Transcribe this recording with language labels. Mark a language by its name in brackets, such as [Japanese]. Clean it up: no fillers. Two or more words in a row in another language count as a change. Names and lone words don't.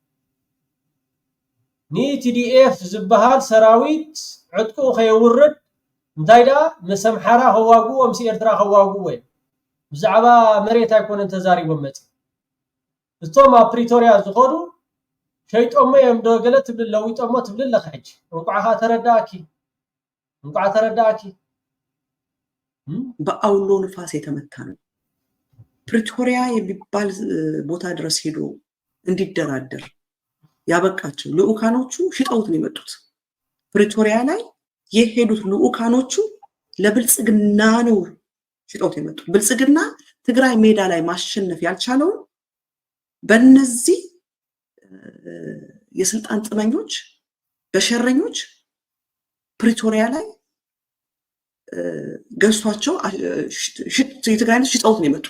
[Tigrinya] ቲዲኤፍ ዝበሃል ሰራዊት ዕጥቁ ከየውርድ እንታይ ዳ ምስ ኣምሓራ ከዋግኡ ምስ ኤርትራ ከዋግኡ ወይ ብዛዕባ መሬት ኣይኮነን ተዛሪቦም መፅኦም። እቶም ኣብ ፕሪቶሪያ ዝኸዱ ሸይጦሞ እዮም ዶ ገለ ትብል ለዊጦሞ ትብል ኣለኻ ሕጂ እንቋዕኻ ተረዳእኪ [Amharic] በአውሎ ንፋስ የተመታ ነው። ፕሪቶሪያ የሚባል ቦታ ድረስ ሄዶ እንዲደራደር ያበቃቸው ልኡካኖቹ ሽጠውት ነው የመጡት። ፕሪቶሪያ ላይ የሄዱት ልኡካኖቹ ለብልጽግና ነው ሽጠውት የመጡት። ብልጽግና ትግራይ ሜዳ ላይ ማሸነፍ ያልቻለው በእነዚህ የስልጣን ጥመኞች በሸረኞች ፕሪቶሪያ ላይ ገዝቷቸው የትግራይን ሽጠውት ነው የመጡት።